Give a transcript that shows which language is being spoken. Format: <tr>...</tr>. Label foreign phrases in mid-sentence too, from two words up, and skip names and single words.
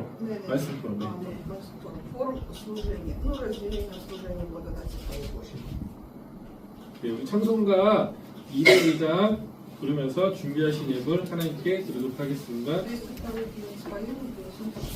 <ko>네, 말씀 포럼. 네.</ko> <ru>Форум служения. Ну, разделение служения благодати Слова Божьей.</ru> <ko>네, 우리 찬송가 200장 부르면서 준비하신 예물 하나님께 드리도록 하겠습니다.</ko> <ru>202 споем и принесем</ru>